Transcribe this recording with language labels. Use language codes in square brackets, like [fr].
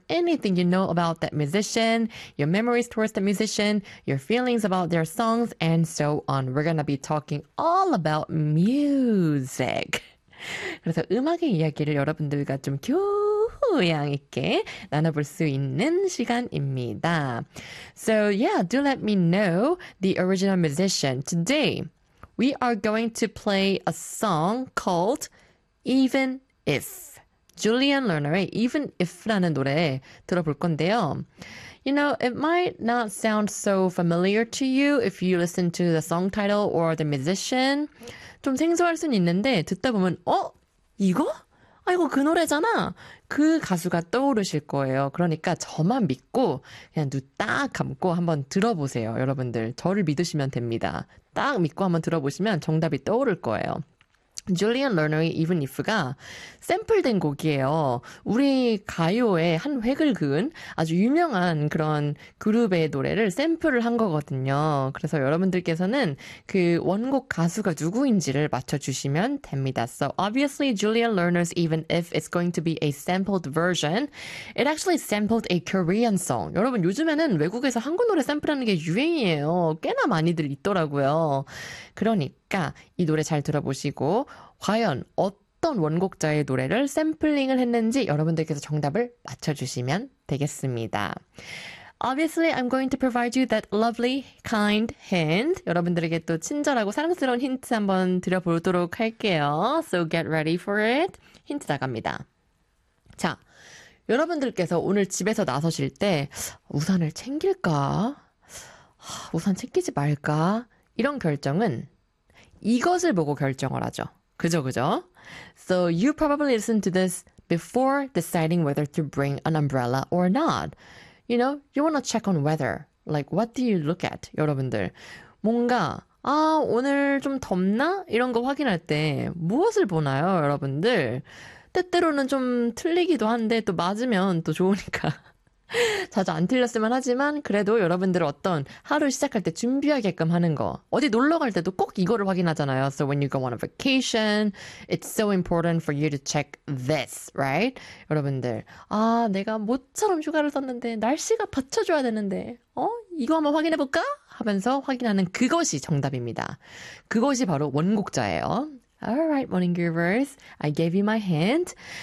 [en] anything you know about that musician, your memories towards the musician, your feelings about their songs, and so on. We're going to be talking all about music. [ko] 그래서 음악의 이야기를 여러분들과 좀 교양 있게 나눠볼 수 있는 시간입니다. [en] So yeah, do let me know the original musician. Today, we are going to play a song called Even If. [ko] Julian Lerner의 Even If라는 노래 들어볼 건데요. [en] You know, it might not sound so familiar to you if you listen to the song title or the musician. [ko] 좀 생소할 순 있는데 듣다 보면 어? 이거? 아 이거 그 노래잖아. 그 가수가 떠오르실 거예요. 그러니까 저만 믿고 그냥 눈 딱 감고 한번 들어보세요. 여러분들 저를 믿으시면 됩니다. 딱 믿고 한번 들어보시면 정답이 떠오를 거예요. Julian Lerner의 Even If가 샘플된 곡이에요. 우리 가요의 한 획을 그은 아주 유명한 그런 그룹의 노래를 샘플을 한 거거든요. 그래서 여러분들께서는 그 원곡 가수가 누구인지를 맞춰주시면 됩니다. [en] So obviously Julian Lerner's Even If is going to be a sampled version. It actually sampled a Korean song. [ko] 여러분 요즘에는 외국에서 한국 노래 샘플하는 게 유행이에요. 꽤나 많이들 있더라고요. 그러니까 이 노래 잘 들어보시고 과연 어떤 원곡자의 노래를 샘플링을 했는지 여러분들께서 정답을 맞춰주시면 되겠습니다. [en] Obviously, I'm going to provide you that lovely, kind hint. [ko] 여러분들에게 또 친절하고 사랑스러운 힌트 한번 드려보도록 할게요. [en] So get ready for it. [ko] 힌트 나갑니다. 자, 여러분들께서 오늘 집에서 나서실 때 우산을 챙길까? 우산 챙기지 말까? 이런 결정은 이것을 보고 결정을 하죠. 그죠, 그죠? [en] So you probably listen to this before deciding whether to bring an umbrella or not. You know, you want to check on weather. Like, what do you look at, [ko] 여러분들? 뭔가, 아, 오늘 좀 덥나? 이런 거 확인할 때 무엇을 보나요, 여러분들? 때때로는 좀 틀리기도 한데 또 맞으면 또 좋으니까. 자주 안 틀렸으면 하지만 그래도 여러분들 어떤 하루 시작할 때 준비하게끔 하는 거 어디 놀러 갈 때도 꼭 이거를 확인하잖아요. [en] So when you go on a vacation, it's so important for you to check this, right? [ko] 여러분들 아 내가 모처럼 휴가를 썼는데 날씨가 받쳐줘야 되는데 어? 이거 한번 확인해볼까? 하면서 확인하는 그것이 정답입니다. 그것이 바로 원곡자예요. [en] Alright, Morning Groovers, I gave you my hint.